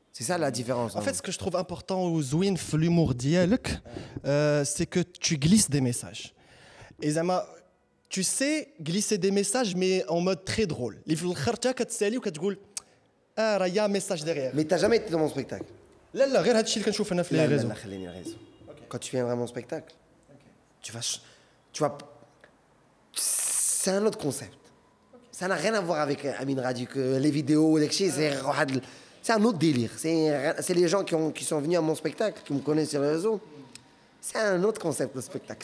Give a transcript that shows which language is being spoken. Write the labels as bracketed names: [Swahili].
[French] C'est ça la différence. En fait, ce que je trouve important aux Zouin, l'humour dialek, c'est que tu glisses des messages. Et Zama, tu sais glisser des messages, mais en mode très drôle. Il faut le il y a un message derrière. Mais t'as jamais été dans mon spectacle. [Arabic] Là, غير هادشي اللي كنشوف انا في [French] les réseaux. Quand tu viendras à mon spectacle, tu vas. C'est un autre concept. Ça n'a rien à voir avec Amine Radi, que les vidéos, c'est un autre délire. C'est les gens qui sont venus à mon spectacle, qui me connaissent sur les réseaux. C'est un autre concept le spectacle.